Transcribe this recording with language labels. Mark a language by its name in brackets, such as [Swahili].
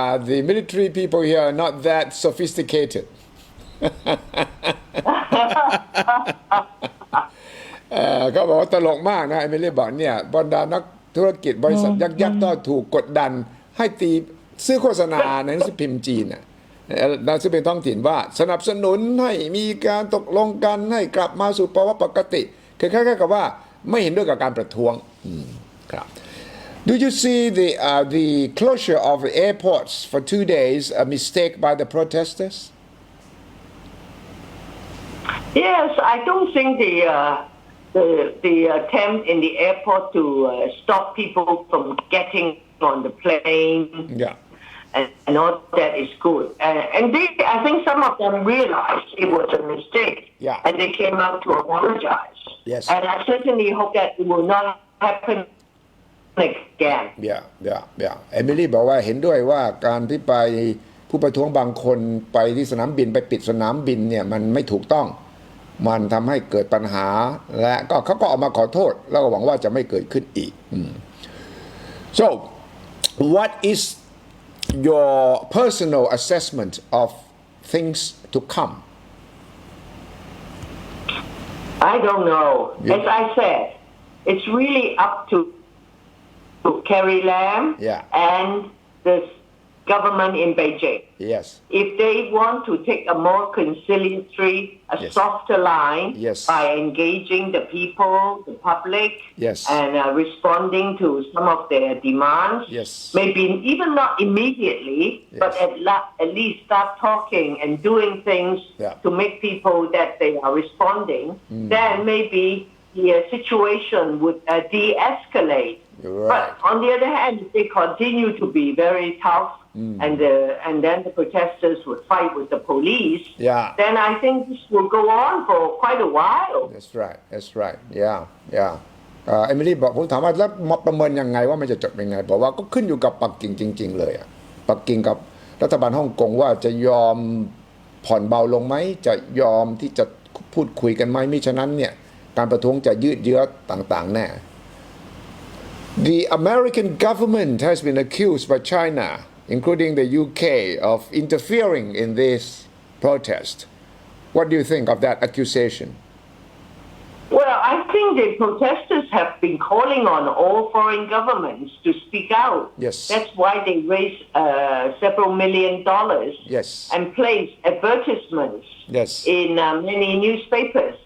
[English] The military people here are not that sophisticated. [Thai] เขาบอกว่าตลกมากนะไม่ได้บอกเนี่ยบรรดานักธุรกิจบริษัทยักษ์ก็ถูกกดดันให้ตีซื้อโฆษณาในหนังสือพิมพ์จีนหนังสือพิมพ์ท้องถิ่นว่าสนับสนุนให้มีการตกลงกันให้กลับมาสู่ภาวะปกติคือคล้ายๆกับว่าไม่เห็นด้วยกับการประท้วงครับ [English] Do you see the closure of the airports for 2 days a mistake by the protesters? Yes, I don't think the attempt in the airport to stop people from getting on the plane and all that is good. And I think some of them realized it was a mistake. And they came out to apologize. Yes. And I certainly hope that it will not happen again. Yeah. [Thai] Emily บอกว่าเห็นด้วยว่าการที่ไปผู้ประท้วงบางคนไปที่สนามบินไปปิดสนามบินเนี่ยมันไม่ถูกต้อง มันทำให้เกิดปัญหาและก็เขาก็ออกมาขอโทษแล้วก็หวังว่าจะไม่เกิดขึ้นอีก [English] so what is your personal assessment of things to come I don't know as I said it's really up to Carrie Lam and the government in Beijing. Yes. If they want to take a more conciliatory, softer line by engaging the people, the public, and responding to some of their demands, maybe even not immediately, but at least start talking and doing things to make people that they are responding, then maybe the situation would de-escalate. Right. But on the other hand, if they continue to be very tough and then the protesters would fight with the police, then I think this will go on for quite a while. That's right. Yeah. [Thai] เอมิลี่บอกผมถามว่าแล้วประเมินยังไงว่ามันจะจบยังไงบอกว่าก็ขึ้นอยู่กับปักกิ่งจริงๆเลยอ่ะปักกิ่งกับรัฐบาลฮ่องกงว่าจะยอมผ่อนเบาลงไหมจะยอมที่จะพูดคุยกันไหมมิฉะนั้นเนี่ยการประท้วงจะยืดเยื้อต่างๆแน่ [English] The American government has been accused by China, including the UK, of interfering in this protest. What do you think of that accusation? Well, I think the protesters have been calling on all foreign governments to speak out. Yes. That's why they raised several $1 million and placed advertisements in many newspapers.